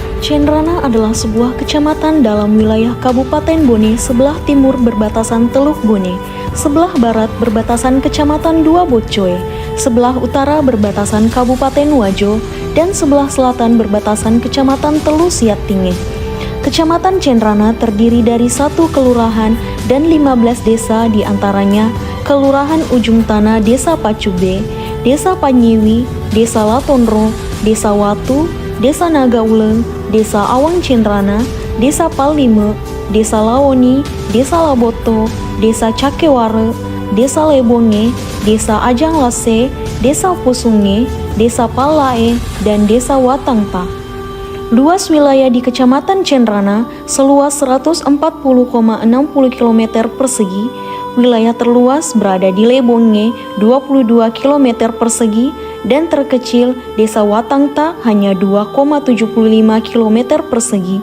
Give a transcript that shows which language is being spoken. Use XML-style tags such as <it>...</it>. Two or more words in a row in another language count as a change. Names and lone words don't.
<id>Cendrana adalah sebuah kecamatan dalam wilayah Kabupaten Bone sebelah timur berbatasan Teluk Bone, sebelah barat berbatasan Kecamatan Dua Bocoe, sebelah utara berbatasan Kabupaten Wajo, dan sebelah selatan berbatasan Kecamatan Telu Siat Tingeh. Kecamatan Cendrana terdiri dari 1 kelurahan dan 15 desa, diantaranya Kelurahan Ujung Tanah, Desa Pacube, Desa Panyiwi, Desa Latonro, Desa Watu, Desa Nagauleng, Desa Awang Cendrana, Desa Palime, Desa Lawoni, Desa Laboto, Desa Cakeware, Desa Lebonge, Desa Ajang Lase, Desa Pusunge, Desa Palae, dan Desa Watangpa. Luas wilayah di Kecamatan Cendrana seluas 140,60 km persegi. Wilayah terluas berada di Lebonge 22 km persegi dan terkecil Desa Watangta hanya 2,75 km persegi.</id>